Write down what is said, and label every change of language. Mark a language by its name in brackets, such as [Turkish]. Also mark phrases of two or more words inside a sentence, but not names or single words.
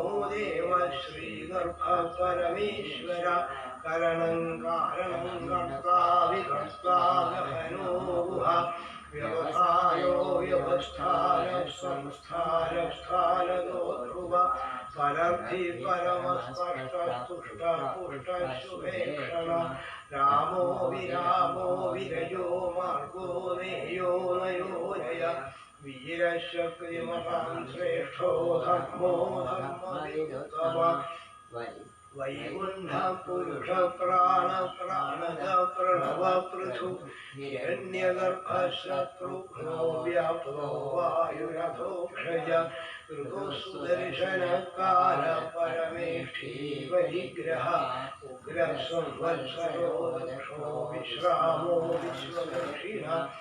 [Sanskrit] देव श्रीगर्भ परमेश्वर करणं कारणं कर्त्ता विकर्त्ता गहनो गुह व्यवसायो व्यवस्थान संस्थान स्थानदो ध्रुव परर्द्धि परमस्पष्ट पुष्ट शुभेक्षण रामो विरामो विरयो मार्गो नेयो नयोनय वीरशक्तिमहान् श्रेष्ठो धर्मो धर्मविरुत्तम वैकुण्ठ पुरुष प्राण प्राणद प्रणव पृथु हिरण्यगर्भशत्रुघ्नो व्याप्तो वायुरथोक्षज ऋतुसुदर्शन काल परमेष्ठी परिग्रह उग्र संवत्सरो दक्षो विश्रामो विश्वदक्षिणा